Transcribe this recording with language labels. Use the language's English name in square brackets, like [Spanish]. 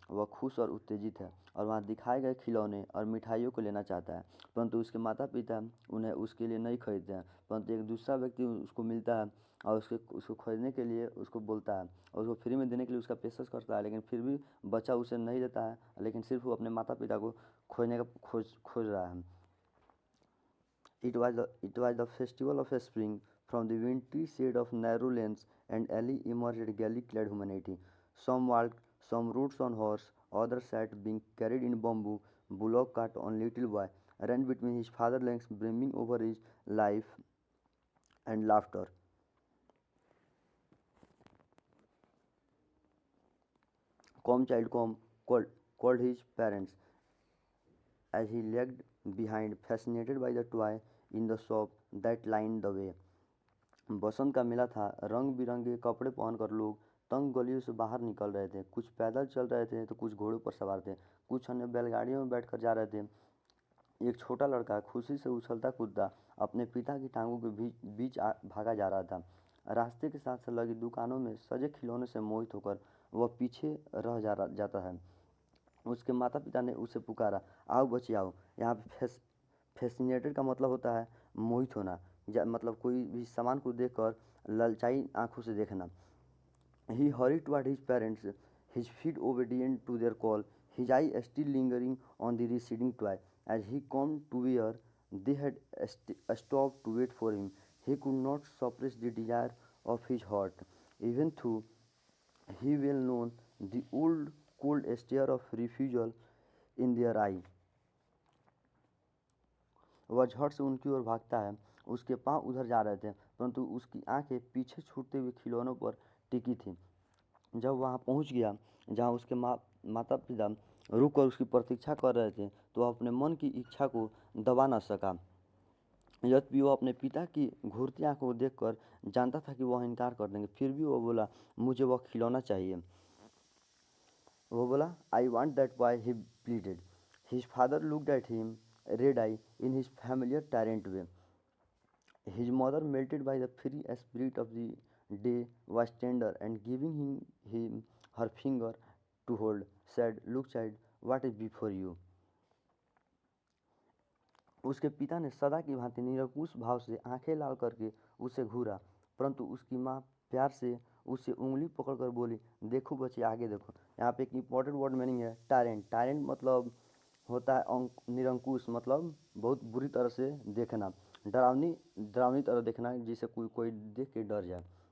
[Hindi] वह खुश और उत्तेजित है और वहाँ दिखाए गए खिलौने और मिठाइयों को लेना चाहता है, परंतु उसके माता पिता उन्हें उसके लिए नहीं खरीदते हैं। परंतु एक दूसरा व्यक्ति उसको मिलता है और उसको खरीदने के लिए उसको बोलता है और उसको फ्री में देने के लिए उसका पेशकश करता है, लेकिन फिर भी बच्चा उसे नहीं देता है, लेकिन सिर्फ वो अपने माता पिता को खोजने का खोज रहा है। [English] It was the festival of spring. From the wintry shade of narrow lanes and alley emerged gaily-clad humanity. Some walked, some rode on horse, others sat being carried in bamboo, bullock cart on little boy ran between his father's legs, brimming over his life and laughter. Come, child, come, called his parents as he lagged behind, fascinated by the toy in the shop that lined the way. [Hindi] बसंत का मेला था। रंग बिरंगे कपड़े पहनकर लोग तंग गलियों से बाहर निकल रहे थे। कुछ पैदल चल रहे थे तो कुछ घोड़ों पर सवार थे, कुछ अन्य बैलगाड़ियों में बैठकर जा रहे थे। एक छोटा लड़का खुशी से उछलता कूदता अपने पिता की टांगों के बीच भागा जा रहा था। रास्ते के साथ लगी दुकानों में सजे खिलौने से मोहित होकर वह पीछे रह जाता है। उसके माता पिता ने उसे पुकारा, आओ बच्चे आओ। यहाँ पे फैसिनेटेड का मतलब होता है मोहित होना, मतलब कोई भी सामान को देखकर ललचाई आंखों से देखना। [English] He hurried toward his parents, his feet obedient to their call, his eye still lingering on the receding toy. As he came to where they had stopped to wait for him, he could not suppress the desire of his heart, even though he well known the old cold stare of refusal in their eye. [Hindi] वह झट से उनकी ओर भागता है। उसके पांव उधर जा रहे थे, परंतु उसकी आंखें पीछे छूटते हुए खिलौनों पर टिकी थी। जब वहां पहुंच गया जहां उसके माता पिता रुक कर उसकी प्रतीक्षा कर रहे थे, तो वह अपने मन की इच्छा को दबा न सका। यद्यपि वह अपने पिता की घूरती आंखों को देखकर जानता था कि वह इनकार कर देंगे, फिर भी वह बोला, मुझे वह खिलौना चाहिए। वो बोला, [English] I want that boy, he pleaded. His father looked at him, red eye in his familiar tyrant way. His mother, melted by the free spirit of the day, was tender, and giving him her finger to hold, said, look child, what is before you? [Hindi] उसके पिता ने सदा की भांति निरंकुश भाव से आंखें लाल करके उसे घूरा, परंतु उसकी माँ प्यार से उसे उंगली पकड़कर बोली, देखो बच्चे आगे देखो। यहाँ पे एक इम्पोर्टेंट वर्ड मीनिंग है टायरेंट। टायरेंट मतलब होता है निरंकुश, मतलब बहुत बुरी तरह से देखना, डरावनी तरह देखना, जिसे कोई देख के डर जाए।